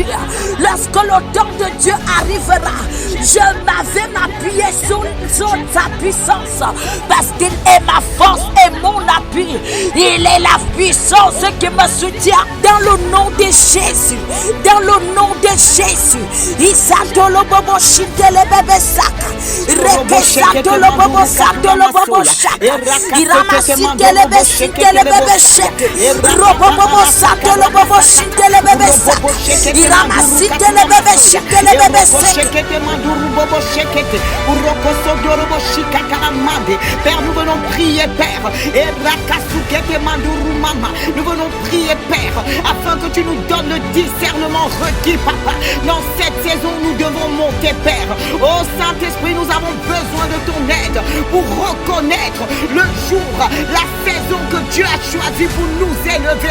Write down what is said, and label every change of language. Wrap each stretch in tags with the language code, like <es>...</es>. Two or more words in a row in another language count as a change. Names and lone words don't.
<fr>Lorsque le temps de Dieu arrivera, je vais m'appuyer sur sa puissance. Parce qu'il est ma force et mon appui. Il est la puissance qui me soutient. Dans le nom de Jésus. Dans le nom de Jésus. Isatolo bobo shintele bebe saka. Reke satolo bobo satolo bobo shaka. Iramasitele bebe shintele bebe shaka. Robo bobo satolo bobo shintele bebe saka. Iramasitele bebe shintele bebe saka. Père, nous venons prier, Père. Nous venons prier, Père, afin que tu nous donnes le discernement requis, Papa. Dans cette saison, nous devons monter, Père. Oh Saint-Esprit, nous avons besoin de ton aide pour reconnaître le jour, la saison que Dieu a choisi pour nous élever.</fr>